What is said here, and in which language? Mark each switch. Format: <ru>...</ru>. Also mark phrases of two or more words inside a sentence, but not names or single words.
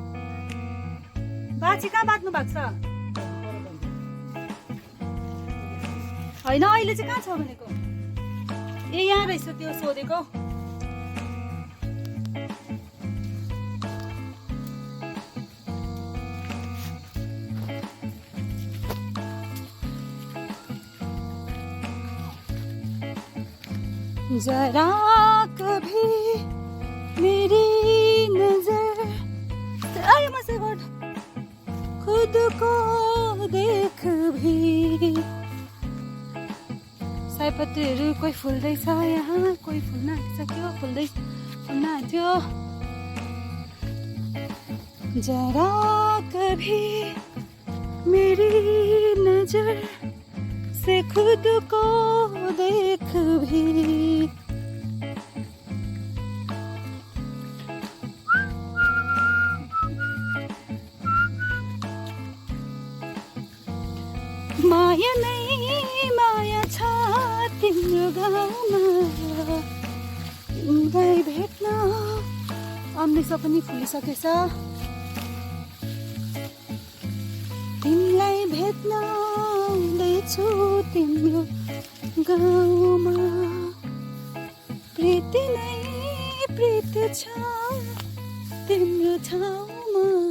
<ne>बाछी कहाँ बाँध्नु भएको छ होइन अहिले चाहिँ कहाँ छ भनेको ए यहाँ रहेछ त्यो सोधेको</ne> <hi>जरा कभी मेरी नजर खुद को देख भी</hi> <ne>सयपत्रीहरू कोही फुल्दैछ यहाँ कोही फुल्न आँटिसक्यो फुल्न आँट्यो</ne> <hi>जरा कभी मेरी नजर से खुद को देख भी</hi> <ne>माया नहीं माया छ तिम्रो गाउँमा तिमीलाई भेट्न अम्लिसो पनि फुलिसकेछ तिमीलाई भेट्न आउँदैछु तिम्रो गाउँमा प्रीति नै प्रीति छ तिम्रो ठाउँमा</ne>